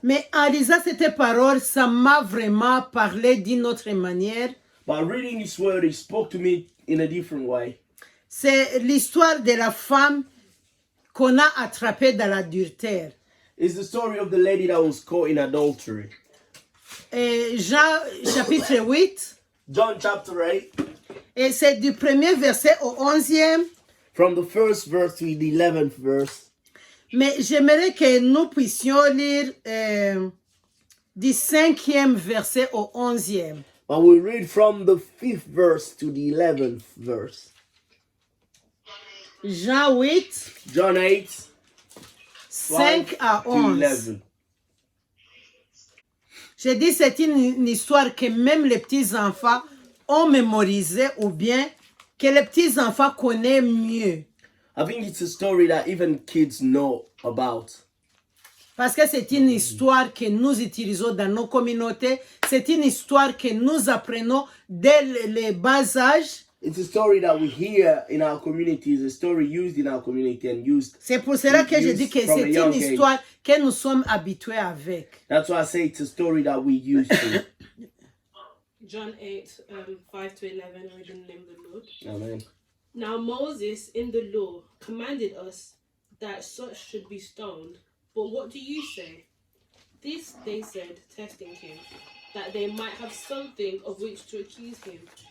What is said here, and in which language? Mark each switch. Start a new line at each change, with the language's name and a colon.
French: Mais en lisant cette parole, ça m'a vraiment parlé d'une autre manière.
English: But reading this word, it spoke to me in a different way.
French: C'est l'histoire de la femme qu'on a attrapée dans l'adultère.
English: It's the story of the lady that was caught in adultery.
French: Et Jean chapitre 8.
English: John chapter 8.
French: Et c'est du premier verset au 11e.
English: From the first verse to the 11th verse.
French: Mais j'aimerais que nous puissions lire du 5e verset au 11e.
English: But we read from the 5th verse to the 11th verse.
French: Jean 8.
English: John 8.
French: 5 à 11.
English: 11.
French: J'ai dit c'est une histoire que même les petits-enfants ont mémorisé ou bien que les petits-enfants connaissent mieux.
English: I think it's a story that even kids know about.
French: Parce que c'est une histoire que nous utilisons dans nos communautés. C'est une histoire que nous apprenons dès le bas âge.
English: It's a story that we hear in our community. It's a story used in our community and used.
French: C'est pour cela que je dis que
English: from a
French: c'est
English: young
French: une histoire que nous sommes habitués avec.
English: That's why I say it's a story that we used to. John 8, 5 to 11, reading in the name of the Lord. Amen. Now Moses in the law commanded us that such should be stoned. But what do you say? This they said, testing him, that they might have something of which to accuse him.